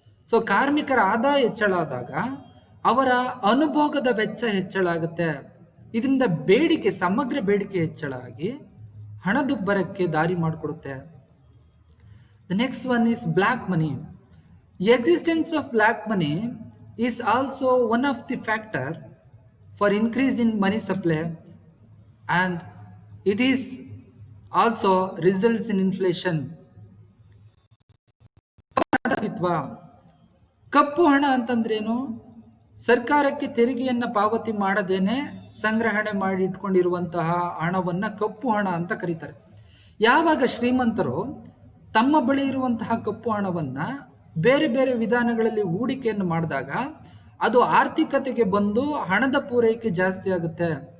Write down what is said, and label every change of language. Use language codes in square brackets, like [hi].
[kn] So ಕಾರ್ಮಿಕರ ಆದಾಯ ಹೆಚ್ಚಳ ಆದಾಗ ಅವರ ಅನುಭೋಗದ ವೆಚ್ಚ ಹೆಚ್ಚಳ ಆಗುತ್ತೆ. ಇದರಿಂದ ಸಮಗ್ರ ಬೇಡಿಕೆ ಹೆಚ್ಚಳ ಆಗಿ ಹಣದುಬ್ಬರಕ್ಕೆ ದಾರಿ ಮಾಡಿಕೊಡುತ್ತೆ. [en] The next one is black money. The existence of black money is also one of the factor for increase in money supply and it is also results in inflation. [kn] ಕಪ್ಪು ಹಣ ಅಂತಂದ್ರೇನು? ಸರ್ಕಾರಕ್ಕೆ ತೆರಿಗೆಯನ್ನು ಪಾವತಿ ಮಾಡದೇನೆ ಸಂಗ್ರಹಣೆ ಮಾಡಿ ಇಟ್ಕೊಂಡಿರುವಂತಹ ಹಣವನ್ನು ಕಪ್ಪು ಹಣ ಅಂತ ಕರೀತಾರೆ. ಯಾವಾಗ ಶ್ರೀಮಂತರು ತಮ್ಮ ಬಳಿ ಇರುವಂತಹ ಕಪ್ಪು ಹಣವನ್ನು ಬೇರೆ ಬೇರೆ ವಿಧಾನಗಳಲ್ಲಿ ಹೂಡಿಕೆಯನ್ನು ಮಾಡಿದಾಗ ಅದು ಆರ್ಥಿಕತೆಗೆ ಬಂದು ಹಣದ ಪೂರೈಕೆ ಜಾಸ್ತಿ ಆಗುತ್ತೆ.